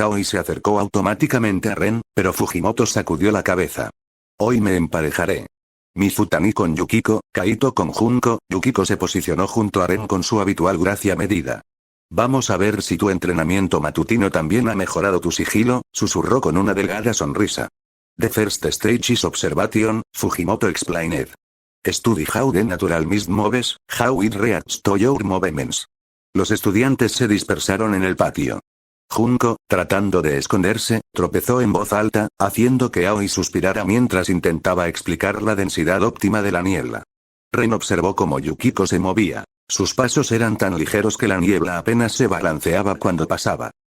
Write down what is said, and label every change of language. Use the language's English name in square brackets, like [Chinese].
[Spanish] Aoi se acercó automáticamente a Ren, pero Fujimoto sacudió la cabeza. Hoy me emparejaré. Mifutani con Yukiko, Kaito con Junko. Yukiko se posicionó junto a Ren con su habitual gracia medida. Vamos a ver si tu entrenamiento matutino también ha mejorado tu sigilo, susurró con una delgada sonrisa. [English] The first stage is observation, Fujimoto explained. Study how the natural mist moves, how it reacts to your movements. [Spanish] Los estudiantes se dispersaron en el patio. Junko, tratando de esconderse, tropezó en voz alta, haciendo que Aoi suspirara mientras intentaba explicar la densidad óptima de la niebla. Ren observó cómo Yukiko se movía. Sus pasos eran tan ligeros que la niebla apenas se balanceaba cuando pasaba.